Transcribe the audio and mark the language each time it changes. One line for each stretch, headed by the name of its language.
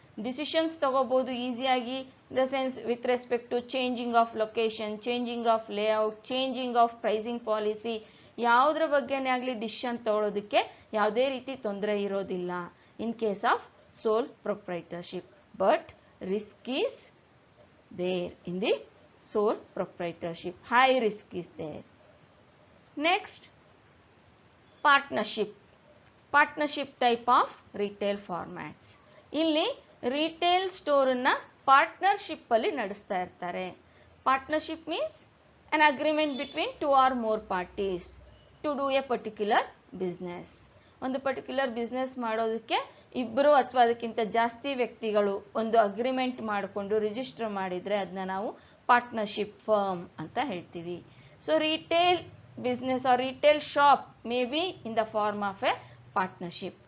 Kannada: Decisions ತಗೋಬೋದು ಈಸಿಯಾಗಿ,
English: in the sense with respect to changing of location, changing of layout, changing of pricing policy,
Kannada: ಯಾವುದ್ರ ಬಗ್ಗೆನೇ ಆಗಲಿ decision ತಗೊಳ್ಳೋದಕ್ಕೆ ಯಾವುದೇ ರೀತಿ ತೊಂದರೆ ಇರೋದಿಲ್ಲ
English: In case of sole proprietorship. But risk is there in the sole proprietorship, high risk is there. Next, partnership type of retail formats.
Kannada: ಇಲ್ಲಿ retail ಸ್ಟೋರನ್ನ partnership ಅಲ್ಲಿ ನಡೆಸ್ತಾ ಇರ್ತಾರೆ.
English: Partnership means an agreement between two or more parties to do a particular business.
Kannada: ಒಂದು particular business ಮಾಡೋದಕ್ಕೆ ಇಬ್ಬರು ಅಥವಾ ಅದಕ್ಕಿಂತ ಜಾಸ್ತಿ ವ್ಯಕ್ತಿಗಳು ಒಂದು ಅಗ್ರಿಮೆಂಟ್ ಮಾಡಿಕೊಂಡು ರಿಜಿಸ್ಟರ್ ಮಾಡಿದರೆ ಅದನ್ನ ನಾವು ಪಾರ್ಟ್ನರ್ಶಿಪ್ ಫರ್ಮ್ ಅಂತ ಹೇಳ್ತೀವಿ.
English: So retail business or retail shop may be in the form of a partnership.